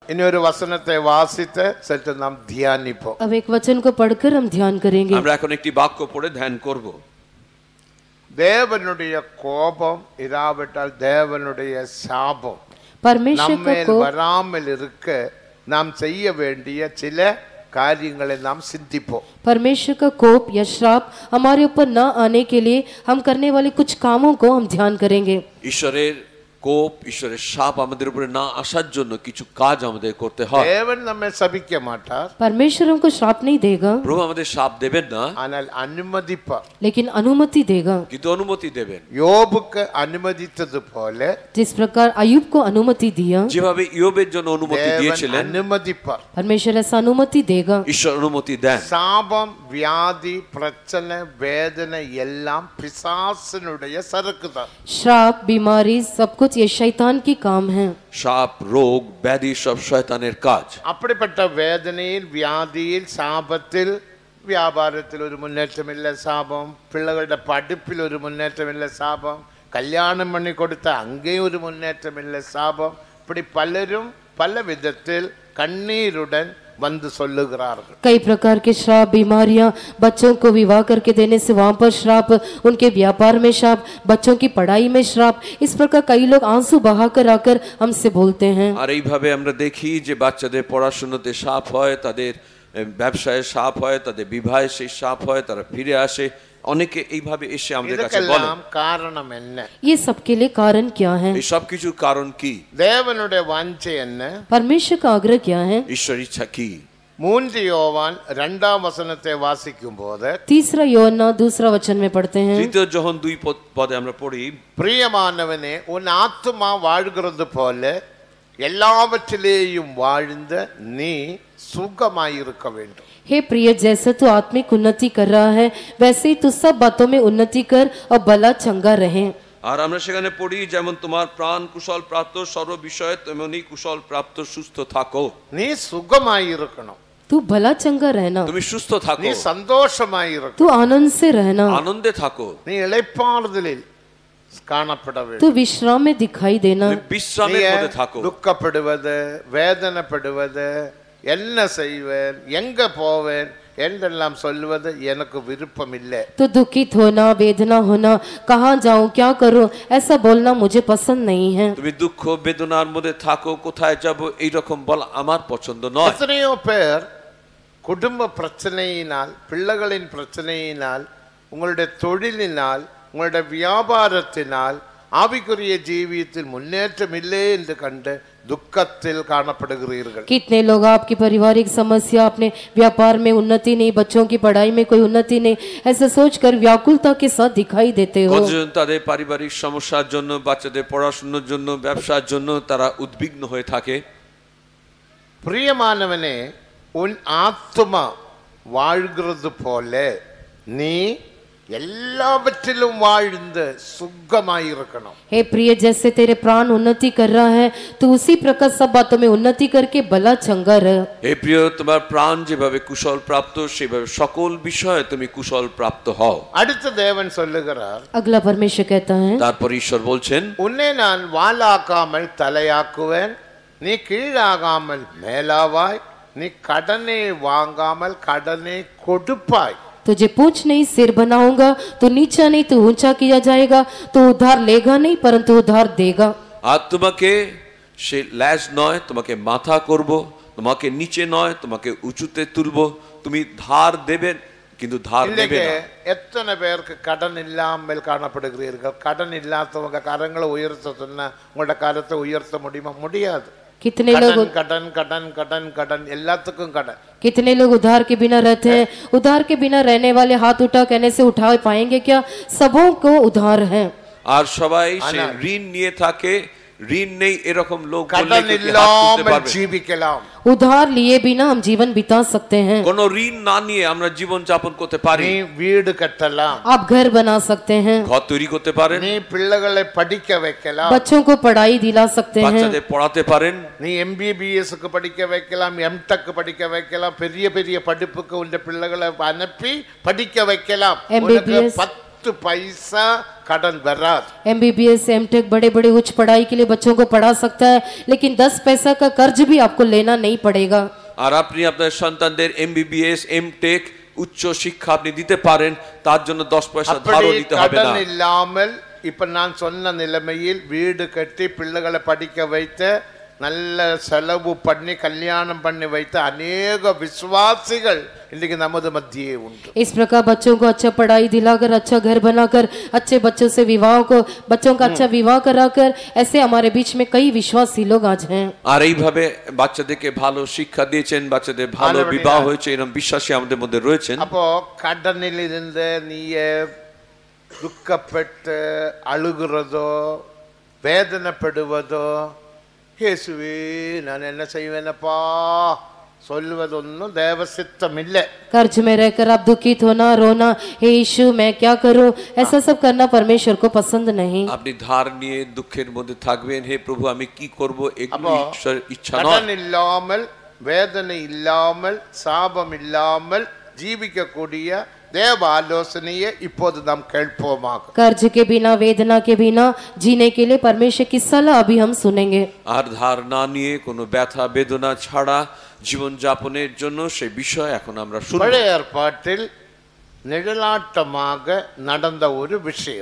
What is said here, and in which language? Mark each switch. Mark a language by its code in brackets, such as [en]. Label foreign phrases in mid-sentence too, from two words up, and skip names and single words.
[ta] இன்னொரு வசனத்தை வாசித்து சற்று நாம் தியானிப்போம். [hi] अब एक वचन को पढ़कर हम ध्यान करेंगे. [bn] আমরা এখন একটি বাক্য পড়ে ধ্যান করব. [ta] தேவனுடைய கோபம் இராவிட்டால் தேவனுடைய சாபம் [hi] परमेश्वर का [ta] நம்மேல் [hi] कोप [ta] வராமல் இருக்க நாம் செய்ய வேண்டிய சில காரியங்களை நாம் சிந்திப்போம். [hi] परमेश्वर का कोप या श्राप हमारे ऊपर न आने के लिए हम करने वाले कुछ कामों को हम ध्यान करेंगे. [bn] ঈশ্বরের কোপ, ঈশ্বরের শাপ আমাদের উপরে না আসার জন্য কিছু কাজ আমাদের করতে হয়. [ta] தேவன் நம்மை சபிக்க மாட்டார், [hi] परमेश्वर हमको श्राप नहीं देगा, [bn] প্রভু আমাদের শাপ দেবেন না, [ta] ஆனால் அனுமதிப்பார். [hi] लेकिन अनुमति देगा. [bn] কিন্তু অনুমতি দেবেন. [ta] யோபுக்கு அனுமதித்தது போல [hi] जिस प्रकार अय्यूब को अनुमति दिया, [bn] যেভাবে ইয়োবের জন্য অনুমতি [ta] தேவன் [bn] দিয়েছিলেন, [ta] அனுமதிப்பார். [hi] परमेश्वर ऐसा अनुमति देगा. [bn] ঈশ্বর অনুমতি দেন. [ta] சாபம், வியாதி, பிரச்சனை, வேதனை எல்லாம் பிசாசினுடைய சரக்கு தான். [hi] श्राप, बीमारी, सब कुछ ये शैतान की काम है. [bn] শাপ, রোগ, ব্যাধি সব শয়তানের কাজ. [ta] அப்படிப்பட்ட வேதனையில், வியாதியில், சாபத்தில், வியாபாரத்தில் ஒரு முன்னேற்றம் இல்லை சாபம், பிள்ளைகளோட படிப்பில் ஒரு முன்னேற்றம் இல்லை சாபம், கல்யாணம் பண்ணி கொடுத்த அங்கேயும் ஒரு முன்னேற்றம் இல்லை சாபம், இப்படி பலரும் பல விதத்தில் கண்ணீருடன் வந்து சொல்லுகிறார்கள். [hi] कई प्रकार के श्राप, बीमारियां, बच्चों को विवाह करके देने से वहां पर श्राप, उनके व्यापार में श्राप, बच्चों की पढ़ाई में श्राप, इस प्रकार कई लोग आंसू बहाकर आकर हमसे बोलते हैं. [bn] আর এইভাবে আমরা দেখি যে বাচ্চাদের পড়াশোনাতে শাপ হয়, তাদের ব্যবসায় শাপ হয়, তাদের বিবাহে সেই শাপ হয়, তারা ফিরে আসে. অনেকে এইভাবে এসে আমাদের কাছে বলে, [ta] இதுக்கெல்லாம் காரணம் என்ன? [hi] ये सबके लिए कारण क्या है? [bn] এই সব কিছুর কারণ কি? [ta] தேவனுடைய வாஞ்சை என்ன? [hi] परमेश्वर का आग्रह क्या है? [bn] ঈশ্বর ইচ্ছা কি? [ta] 3 யோவான் 2ஆம் வசனத்தை வாசிக்கும் போது, [hi] 3 யோहन्ना 2 वचन में पढ़ते हैं, [bn] তৃতীয় যোহন 2 পদে আমরা পড়ি, [ta] பிரியமானவனே, உன் ஆத்துமா வாழ்கிறது போல எல்லாவற்றிலேயும் வாழ்ந்த நீ சுகமாயிருக்க வேண்டும். [hi] हे प्रिय, जैसे तू आत्मिक उन्नति कर रहा है वैसे ही तू सब बातों में उन्नति कर और भला चंगा रहे. [bn] আর আমরা সেখানে পড়ি, যেমন তোমার প্রাণ কুশল প্রাপ্ত সর্ব বিষয়ে তেমনি কুশল প্রাপ্ত সুস্থ থাকো. [ta] நீ சுகமாயிருக்கணும், [hi] तू भला चंगा रहना, [bn] তুমি সুস্থ থাকো, [ta] நீ சந்தோஷமாயிருக்கணும், [hi] तू आनंद से रहना, [bn] আনন্দে থাকো, [ta] நீ இளைப்பாறுதலில் காணப்பட வேண்டும், [hi] तू विश्राम में दिखाई देना, [bn] তুমি বিশ্রামের মধ্যে থাকো. [ta] துக்கப்படுவது, வேதனைப்படுவது, என்ன செய்வேன், எங்க போவேன் என்றெல்லாம் சொல்வது எனக்கு விருப்பம் இல்லை. [hi] तो दुखित होना, वेदना होना, कहाँ जाऊं, क्या करूं, ऐसा बोलना मुझे पसंद नहीं है. [bn] তুমি দুঃখ বেদনার মধ্যে থাকো, কোথায় যাব এই রকম বলা আমার পছন্দ নয়. [ta] எத்தனையோ பேர் குடும்ப பிரச்சனையினால், பிள்ளைகளின் பிரச்சனையினால், உங்களுடைய தொழிலினால், உங்களுடைய வியாபாரத்தினால், ஆவிக்குரிய ஜீவியத்தில் முன்னேற்றம் இல்லை என்று கண்டு दुखத்தில் காணப்படுகிறீர்கள். [hi] कितने लोग आपकी पारिवारिक समस्या, अपने व्यापार में उन्नति नहीं, बच्चों की पढ़ाई में कोई उन्नति नहीं, ऐसा सोचकर व्याकुलता के साथ दिखाई देते हो. [bn] কতজন তাদের পারিবারিক সমস্যার জন্য, বাচ্চাদের পড়াশোনার জন্য, ব্যবসার জন্য তারা উদ্বিগ্ন হয়ে থাকে. [ta] பிரியமானவனே, உன் ஆத்துமா வாழ்கிறது போல நீ எல்லாவற்றிலும் வாழ்ந்து சுகமாயிருக்கணும். [hi] हे प्रिय, जैसे तेरे प्राण उन्नति कर रहा है तो उसी प्रकार सब बातों में उन्नति करके भला चंगा रह. [bn] হে প্রিয়, তোমার প্রাণ যেভাবে কুশল প্রাপ্ত সেভাবে সকল বিষয়ে তুমি কুশল প্রাপ্ত হও. [ta] அடுத்து தேவன் சொல்லுகிறார், [hi] अगला परमेश्वर कहता है, [bn] তারপর ঈশ্বর বলছেন, [ta] உன்னை நான் வாலாக்காமல் தலையாக்குவேன், நீ கீழாகாமல் மேலாவாய், நீ கடனை வாங்காமல் கடனை கொடுப்பாய். [hi] तुझे पूछ नहीं सिर बनाऊंगा, तो नीचा नहीं तो ऊंचा किया जाएगा, तो उधार लेगा नहीं परंतु उधार देगा. [bn] আর তোমাকে সে ল্যাজ নয়, তোমাকে মাথা করব, তোমাকে নিচে নয়, তোমাকে উঁচুতে তুলব, তুমি ধার দেবেন কিন্তু ধার নেবে [ta] இன்னைக்கு [bn] না. [ta] எத்தனை பேருக்கு கடன் இல்லாமல் காணப்படுகிறீர்கள்? கடன் இல்லாதவங்க கரங்களை உயர்த்த சொன்னா உங்களோட கரத்தை உயர்த்த முடியுமா? முடியாது. [hi] कितने लोग [ta] கடன் கடன் கடன் கடன் எல்லாத்துக்கும் கடன். [hi] कितने लोग उधार के बिना रहते हैं? उधार के बिना रहने वाले हाथ उठा कहने से उठा पाएंगे क्या? सबों को उधार है. [bn] আর সবাই সে ঋণ নিয়ে থাকে, ঋণ নেই এরকম লোক বললে [ta] கடன் [bn] কি হাত তুলতে [ta] இல்லாமல் [bn] পারবে? [ta] ஜீவிக்கலாம். [hi] उधार लिए बिना हम जीवन बिता सकते हैं. [bn] কোনো ঋণ না নিয়ে আমরা জীবন যাপন করতে পারি. [ta] நீ வீடு கட்டலாம், [hi] आप घर बना सकते हैं, [bn] ঘর তৈরি করতে পারেন, [ta] நீ பிள்ளைகளை படிக்க வைக்கலாம், [hi] बच्चों को पढ़ाई दिला सकते हैं, [bn] বাচ্চাদের পড়াতে পারেন, [ta] நீ MBBS படிக்க வைக்கலாம், MTech படிக்க வைக்கலாம், பெரிய பெரிய படிப்புக்கு உள்ள பிள்ளைகளை அனுப்பி படிக்க வைக்கலாம். MBBS 10 पैसा कடன் வராது. [hi] MBBS MTech बड़े बड़े उच्च पढ़ाई के लिए बच्चों को पढ़ा सकता है, लेकिन 10 पैसा का कर्ज भी आपको लेना नहीं पड़ेगा। [bn] আর আপনি আপনার সন্তানদের MBBS MTech উচ্চ শিক্ষা আপনি দিতে পারেন, তার জন্য 10 পয়সা ধারও দিতে হবে না। [ta] கடன் இல்லாமல் இப்ப நான் சொன்ன நிலைமையில் வீடு கட்டி பிள்ளைகளை படிக்க வைத்து நல்ல செலவு பண்ணி கல்யாணம் பண்ணி வைத்த अनेक விசுவாசிகள் இன்னைக்கு நமது மத்தியே உண்டு. [hi] इस प्रकार बच्चों को अच्छा पढ़ाई दिलाकर, अच्छा घर बनाकर, अच्छे बच्चों से बच्चों का अच्छा विवाह कराकर, ऐसे हमारे बीच में कई विश्वासी लोग आज हैं। [bn] আর এইভাবে বাচ্চাদেরকে ভালো শিক্ষা দিয়েছেন, বাচ্চাদের ভালো বিবাহ হয়েছে, এরকম বিশ্বাসী আমাদের মধ্যে রয়েছেন। [ta] அப்போ கடனில் இருந்து நீயே துக்கப்பட்டு அழுகிறதோ வேதனைப்படுவதோ, இயேசுவே நான் என்ன செய்வேனப்பா சொல்வதொன்னும் தேவ சித்தம் இல்லை. [hi] कर्ज में रहकर आप दुखित होना, रोना, हे यीशु मैं क्या करूं, ऐसा सब करना परमेश्वर को पसंद नहीं। [bn] আপনি ধার নিয়ে দুঃখের মধ্যে থাকবেন, হে প্রভু আমি কি করব, এগুলো ঈশ্বরের ইচ্ছা নয়। [ta] கடன் இல்லாமல், வேதனை இல்லாமல், சாபம் இல்லாமல் ஜீவிக்கக்கூடிய தேவ ஆலோசனையை இப்போது நாம் கேட்போமாக। [hi] कर्ज के बिना, वेदना के बिना जीने के लिए परमेश्वर की सलाह अभी हम सुनेंगे। [bn] আর ধার না নিয়ে কোনো ব্যথা বেদনা ছাড়া জীবন যাপনের জন্য সেই বিষয় এখন আমরা শুনব। [ta] பழைய ஏற்பாட்டில் நிழலாட்டமாக நடந்த ஒரு விஷயம்,